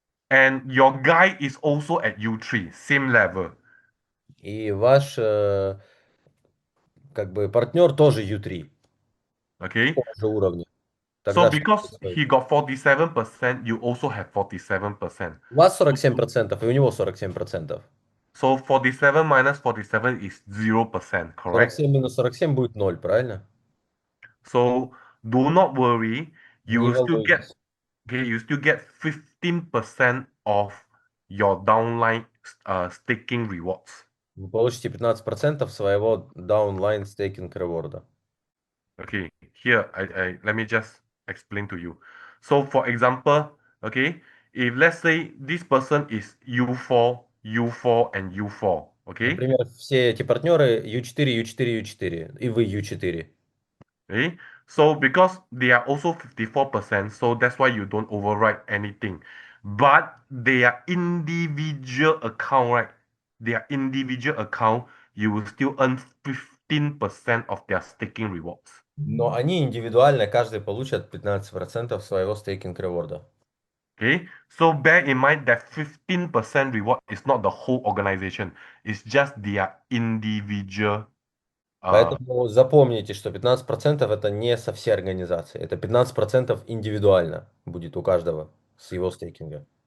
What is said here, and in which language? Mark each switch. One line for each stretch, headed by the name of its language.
English: and your guy is also at U3, same level.
Russian: и ваш как бы партнер тоже U3,
English: Okay.
Russian: такого же уровня.
English: So
Russian: Тогда что
English: because
Russian: происходит?
English: he got 47%, you also have 47%.
Russian: У вас 47%, и у него 47%.
English: So 47 minus 47 is 0%, correct?
Russian: 47 минус 47 будет 0, правильно?
English: So do not worry, you
Russian: Не
English: will still get
Russian: волнуйтесь.
English: okay, you still get 15% of your downline staking rewards.
Russian: Вы получите 15% своего
English: downline staking
Russian: реворда.
English: Okay, here I let me just explain to you. So for example, okay, if let's say this person is U4, U4, and U4, okay,
Russian: Например, все эти партнеры U4, U4, U4, и вы U4.
English: okay, so because they are also 54%, so that's why you don't overwrite anything. But they are individual account, right? They are individual account, you will still earn 15% of their staking rewards.
Russian: Но они индивидуально, каждый получат 15% своего стейкинг реворда.
English: Okay, so bear in mind that 15% reward is not the whole organization, it's just their individual.
Russian: Поэтому запомните, что 15% это не со всей организации. Это 15% индивидуально будет у каждого с его стейкинга.